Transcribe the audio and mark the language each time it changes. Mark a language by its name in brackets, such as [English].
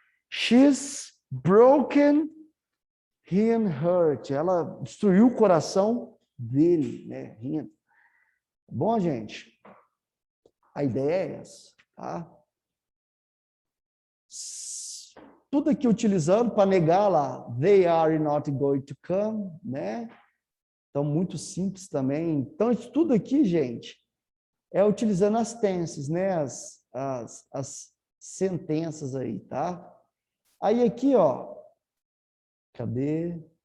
[English] She's broken him hurt. [Portuguese] Ela destruiu o coração dele. Né? Him. Bom, gente? A ideia é essa. Tá? Tudo aqui utilizando para negar lá. [English] They are not going to come. [Portuguese] Né? Então, muito simples também. Então, isso tudo aqui, gente, é utilizando as tenses, né? As sentenças aí, tá? Aí aqui, ó, cadê?